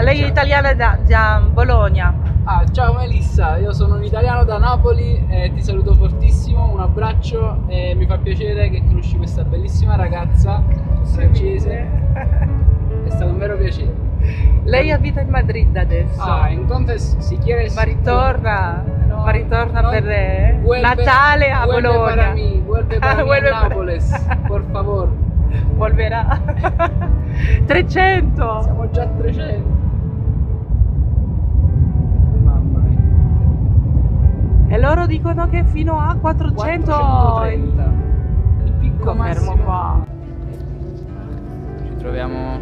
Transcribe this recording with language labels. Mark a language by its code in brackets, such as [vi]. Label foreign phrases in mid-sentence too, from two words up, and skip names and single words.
[it] Lei è italiana da Bologna. Ah, ciao Melissa, io sono un italiano da Napoli e ti saluto fortissimo, un abbraccio e mi fa piacere che conosci questa bellissima ragazza francese. È stato un vero piacere. Lei abita in Madrid adesso. [es] Ah, entonces si quieres... [it] Ma ritorna, [es] No, no, [it] per [es] vuelve- [it] Natale a [es] vuelve [it] Bologna. [es] Para mí, vuelve para mí Vuelve a para- Nápoles, por favor. [it] Volverà. 300. Siamo già a 300. Mamma mia. E loro dicono che fino a 400. 430. Il picco Fermo massimo. qua. Ci troviamo